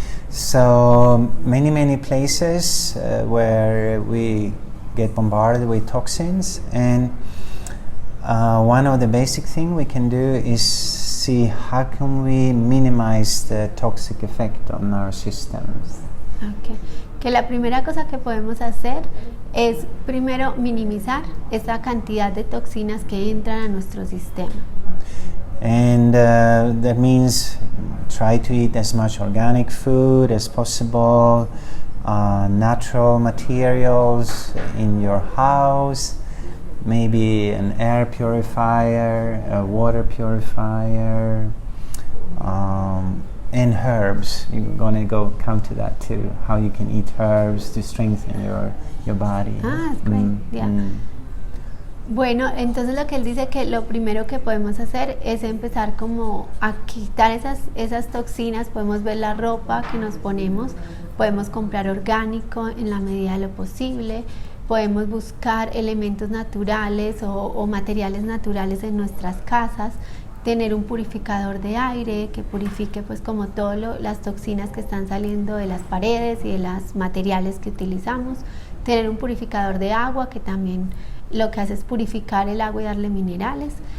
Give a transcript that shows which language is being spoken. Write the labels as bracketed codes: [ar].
[en] So many places where we get bombarded with toxins, and one of the basic things we can do is see how can we minimize the toxic effect on our systems. Okay. [es] Que la primera cosa que podemos hacer es primero minimizar esa cantidad de toxinas que entran a nuestro sistema. [en] And that means try to eat as much organic food as possible, natural materials in your house, maybe an air purifier, a water purifier, and herbs. You're going to come to that too, how you can eat herbs to strengthen your body. Ah, that's great. Yeah. [es] Bueno, entonces lo que él dice que lo primero que podemos hacer es empezar como a quitar esas toxinas. Podemos ver la ropa que nos ponemos, podemos comprar orgánico en la medida de lo posible, podemos buscar elementos naturales o materiales naturales en nuestras casas, tener un purificador de aire que purifique pues como todas las toxinas que están saliendo de las paredes y de los materiales que utilizamos, tener un purificador de agua que también lo que hace es purificar el agua y darle minerales,